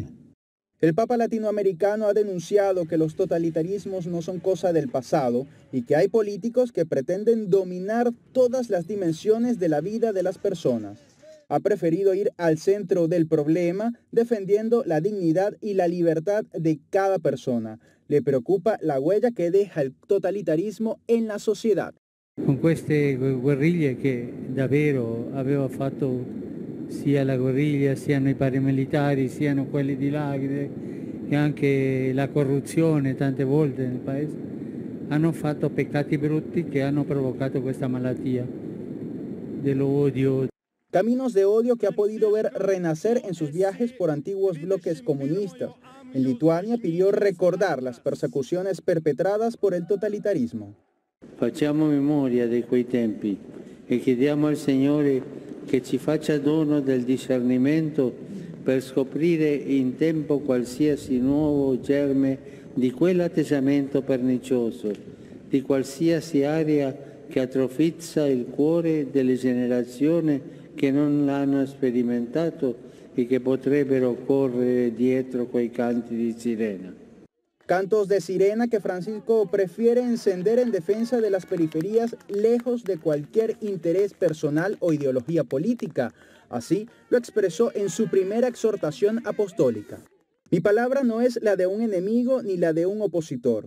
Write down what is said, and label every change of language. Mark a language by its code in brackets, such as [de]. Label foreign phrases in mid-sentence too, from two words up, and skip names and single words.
[es] El Papa latinoamericano ha denunciado que los totalitarismos no son cosa del pasado y que hay políticos que pretenden dominar todas las dimensiones de la vida de las personas. Ha preferido ir al centro del problema, defendiendo la dignidad y la libertad de cada persona. Le preocupa la huella que deja el totalitarismo en la sociedad. [it] Con queste guerriglie che davvero aveva fatto sia la guerriglia, siano i paramilitari, siano quelli di là, e anche la corruzione tante volte nel paese, hanno fatto peccati brutti che hanno provocato questa malattia dell'odio. [es] Caminos de odio que ha podido ver renacer en sus viajes por antiguos bloques comunistas. En Lituania pidió recordar las persecuciones perpetradas por el totalitarismo. [it] Facciamo memoria di quei tempi e chiediamo al Signore che ci faccia dono del discernimento per scoprire in tempo qualsiasi nuovo germe di quell'atteggiamento pernicioso, di qualsiasi area che atrofizza il cuore delle generazioni che non l'hanno sperimentato e che potrebbero correre dietro quei canti di sirena. [es] Cantos de sirena que Francisco prefiere encender en defensa de las periferias, lejos de cualquier interés personal o ideología política. Así lo expresó en su primera exhortación apostólica. Mi palabra no es la de un enemigo ni la de un opositor.